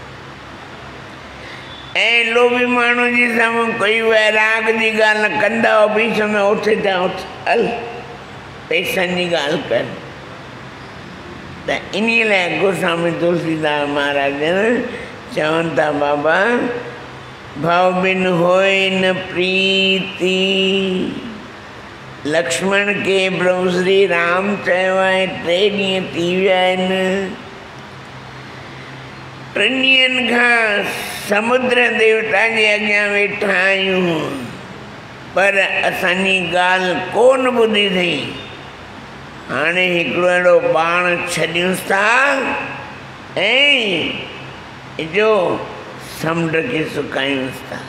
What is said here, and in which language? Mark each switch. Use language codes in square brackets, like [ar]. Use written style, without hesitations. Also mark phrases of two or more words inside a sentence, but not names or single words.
[sd] ऐं लोभी माण्हू जे साम्हूं कोई वैराग जी ॻाल्हि न कंदा बि चवंदा उठ जा उठ, हल पैसनि जी ॻाल्हि कर। त इन लाइ गोस्वामी तुलसीदास महाराज चवनि था बाबा [awa] भव बिन होए न प्रीति। [sd] लक्ष्मण खे प्रभु श्री राम चयो आहे 3 ॾींहं थी विया आहिनि, 3 ॾींहंनि खां समुद्र देवता जे अॻियां वेठा आहियूं, पर असांजी ॻाल्हि कोन ॿुधी अथई। हाणे हिकिड़ो अहिड़ो बाण छॾियूंसि था ऐं जो समुंड खे सुकायूंसि था।